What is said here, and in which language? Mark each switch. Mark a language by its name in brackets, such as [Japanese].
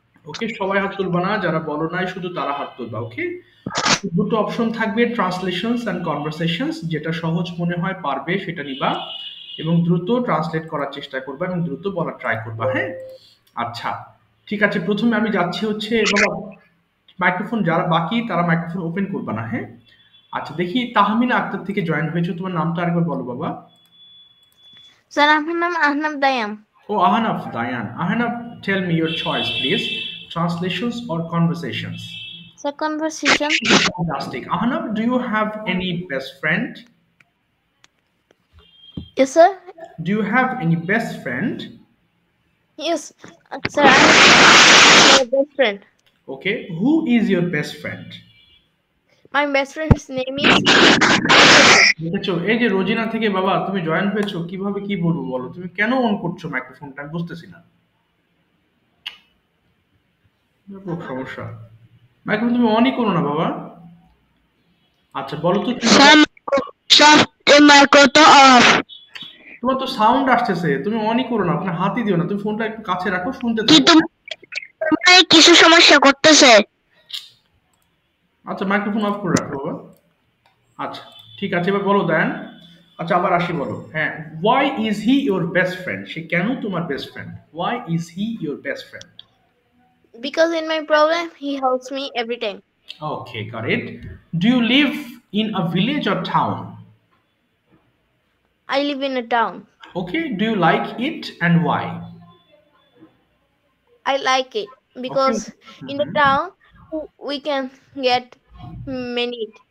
[Bangla] ওকে, সবাই হাত তুলবা না, যারা বলো নাই শুধু তারা হাত তুলবা। ওকে, দুটো অপশন থাকবে, ট্রান্সলেশনস এন্ড কনভারসেশনস, যেটা সহজ মনে হয় পারবে সেটা নিবা এবং দ্রুত ট্রান্সলেট করার চেষ্টা করবা এবং দ্রুত বলার ট্রাই করবা। হ্যাঁ, আচ্ছা ঠিক আছে, প্রথমে আমি যাচ্ছি হচ্ছে বাবা, মাইক্রোফোন যারা বাকি তারা মাইক্রোফোন ওপেন করবা না। হ্যাঁ, আচ্ছা দেখি তাহমিনা আক্তার থেকে জয়েন হয়েছে, তোমার নামটা আরেকবার বলো বাবা। স্যার আমার নাম Ahnab দায়াম। [English] Oh, Ahanaf, Dayan. Ahanaf, tell me your choice, please. Translations or conversations? [Bangla] Sir conversation. [English] Fantastic. Ahanaf, do you have any best friend? Yes sir. Do you have any best friend? Yes sir, I have my best friend. Okay, who is your best friend? My best friend's name is. [Bangla] দেখেছো, এই যে রোজিনা থেকে বাবা তুমি join হয়েছো, কিভাবে কি বলবো বলো, তুমি কেন অন করছো মাইক্রোফোনটা, আমি বুঝতেছি না। খুব সমস্যা, মাইক্রোফোন তুমি অনই করো না বাবা। আচ্ছা বলো তো কি তোমার তো সাউন্ড আসতেছে, তুমি অনই করো না, আপনার হাতই দিও না, তুমি ফোনটা একটু কাছে রাখো, শুনতে থাকো। কিছু সমস্যা করতেছে। আচ্ছা মাইক্রোফোন অফ করে রাখো বাবা। আচ্ছা ঠিক আছে, এবার বলো দেন। আচ্ছা আবার আসি, বলো। [English] হ্যাঁ, why is he your best friend, [Bangla] সে কেন তোমার best friend, [English] Why is he your best friend? Because in my problem he helps me every time. Okay, got it. Do you live in a village or town? I live in a town. Okay, do you like it and why? I like it Okay. because in the town we can get many